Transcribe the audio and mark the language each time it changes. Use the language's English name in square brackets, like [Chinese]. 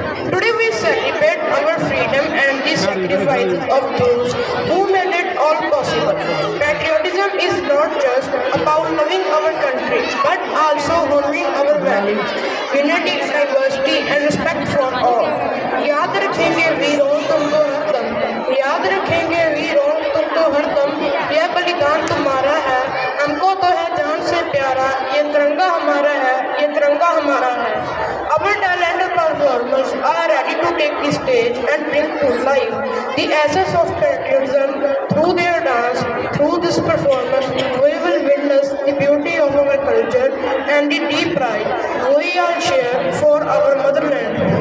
[English] Today we celebrate our freedom and the sacrifices of those who made it all possible. Patriotism is not just about loving our country, but also honoring our values, unity, diversity, and respect for all. [Hindi] याद रखेंगे वीरों तुमको हरदम, याद रखेंगे वीरों तुमको हरदम, यह बलिदान तुम्हारा है, हमको तो है जान से प्यारा, ये तिरंगा हमारा है, ये तिरंगा हमारा है. [English] Our talented performers are ready to take the stage and bring to life the essence of patriotism through their dance. Through this performance, we will witness the beauty of our culture and the deep pride we all share for our motherland.